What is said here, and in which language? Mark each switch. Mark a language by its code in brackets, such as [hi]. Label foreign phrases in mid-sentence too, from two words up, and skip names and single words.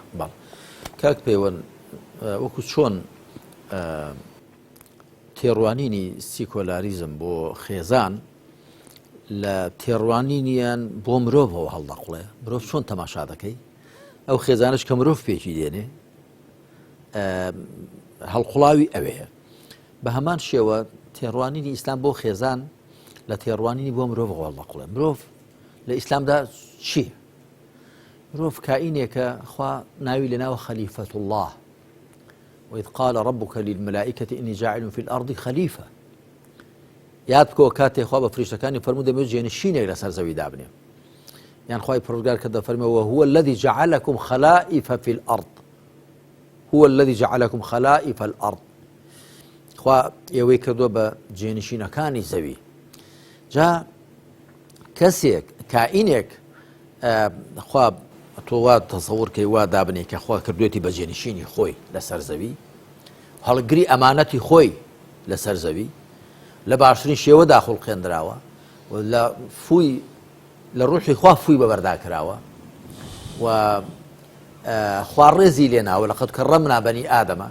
[ckb] کاک پەیوەند وەکو چۆن تێڕوانینی سیکۆلاریزم بۆ خێزان لە تێڕوانینیان بۆ مرۆڤەوە هەڵدەقڵێ، مرۆڤ چۆن تەماشا دەکەی ئەو خێزانش کە مرۆڤ پێکی دێنێ هەڵقوڵاوی ئەوەیە. بە هەمان شێوە تێڕوانینی ئیسلام بۆ خێزان لە تێڕوانینی بۆ مرۆڤەوە هەڵدەقڵێ. مرۆڤ لە ئیسلامدا چییە؟ مرۆڤ کائینێکە خوا ناوی لە ناوە [ar] خەلیفەت الله، وإذ قال ربك للملائكة إني جاعل في الأرض خليفة. [ckb] یاد بکەوە کاتێک خوا بە فریشتەکانی فەرموو دەمەوێت جێنشینێک لەسەر زەوی دابنێ، یان خوای پەروەردگار کە دەفەرمێەوە [ar] هو الذي جعلكم خلائف في الأرض، هو الذي جعلكم خلائف الأرض. [ckb] خوا ئێوەی کردووە بە جێنشینەکانی زەوی. جا کەسێک کائینێک خوا تۆ وا تەسەوور کەی وا دابنێ کە خوا کردوێتی بە جێنشینی خۆی لەسەر زەوی، هەڵگری ئەمانەتی خۆی لەسەر زەوی لە باشترین شێوە داخڵقێنراوە و لە ڕوحی خوا فووی بەبەرداکراوە و خوا ڕێزی لێناوە [ar] لەقەد کەڕەمنا بەنی ئادەمە.